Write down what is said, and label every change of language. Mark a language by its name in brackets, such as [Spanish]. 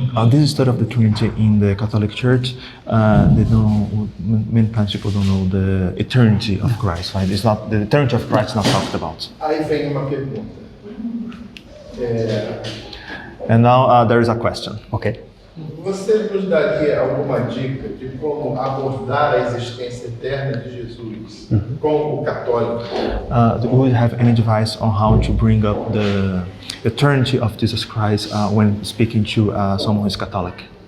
[English] this study of the Trinity in the Catholic Church, they don't. Many times people don't know the eternity of Christ. Right? It's not the eternity of Christ is not talked about. [Portuguese] Aí vem uma pergunta. [English] And now there is a question. Okay. [Portuguese] Você nos daria alguma dica de como abordar a existência eterna de Jesus com o católico? [English] Do you have any advice on how to bring up the eternity of Jesus Christ when speaking to someone who is Catholic?